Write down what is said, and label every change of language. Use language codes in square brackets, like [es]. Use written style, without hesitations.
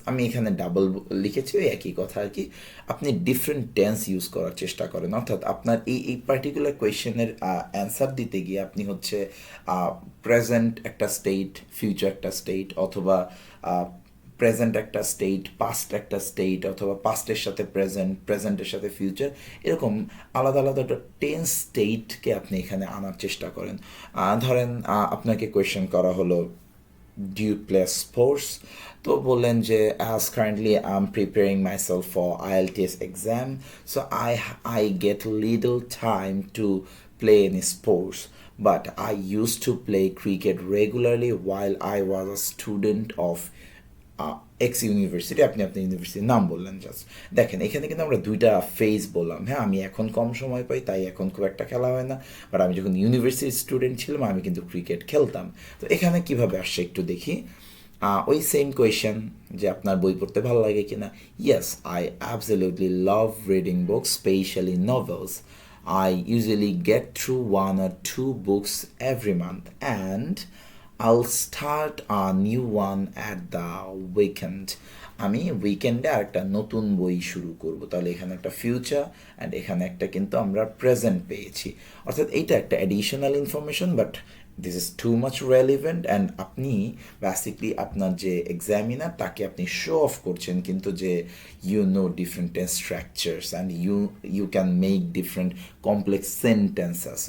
[bn] আমি এখানে ডাবল লিখেছি, ওই একই কথা আর কি। আপনি ডিফারেন্ট টেন্স ইউজ করার চেষ্টা করেন, অর্থাৎ আপনার এই পার্টিকুলার কোয়েশ্চেনের অ্যান্সার দিতে গিয়ে আপনি হচ্ছে প্রেজেন্ট একটা স্টেট, ফিউচার একটা স্টেট, অথবা প্রেজেন্ট একটা স্টেট, পাস্ট একটা স্টেট, অথবা পাস্টের সাথে প্রেজেন্ট, প্রেজেন্টের সাথে ফিউচার, এরকম আলাদা আলাদা একটা টেন্স স্টেটকে আপনি এখানে আনার চেষ্টা করেন। ধরেন আপনাকে কোয়েশ্চেন করা হলো, [en] do you play sports? [bn] তো বললেন যে [en] as currently I'm preparing myself for IELTS exam, so I get little time to play any sports, but I used to play cricket regularly while I was a student of X university. [bn] আপনি আপনার ইউনিভার্সিটির নাম বললেন just. দেখেন এখানে কিন্তু আমরা দুইটা ফেজ বললাম। হ্যাঁ, আমি এখন কম সময় পাই তাই এখন খুব একটা খেলা হয় না, বাট আমি যখন ইউনিভার্সিটির স্টুডেন্ট ছিলাম আমি কিন্তু ক্রিকেট খেলতাম। তো এখানে কিভাবে আসছে একটু দেখি। ওই সেম কোয়েশ্চেন যে আপনার বই পড়তে ভালো লাগে কিনা। [en] Yes, I absolutely love reading books, specially novels. I usually get through 1 or 2 books every month, and I'll start a new one at the weekend. [bn] আমি উইকেন্ডে আরেকটা নতুন বই শুরু করব। তাহলে এখানে একটা ফিউচার অ্যান্ড এখানে একটা কিন্তু আমরা প্রেজেন্ট পেয়েছি, অর্থাৎ এইটা একটা additional information, [en] But this is too much relevant. [bn] And আপনি বেসিকলি আপনার যে এক্সামিনার তাকে আপনি শো অফ করছেন কিন্তু যে [en] You know different tense structures and you can make different complex sentences.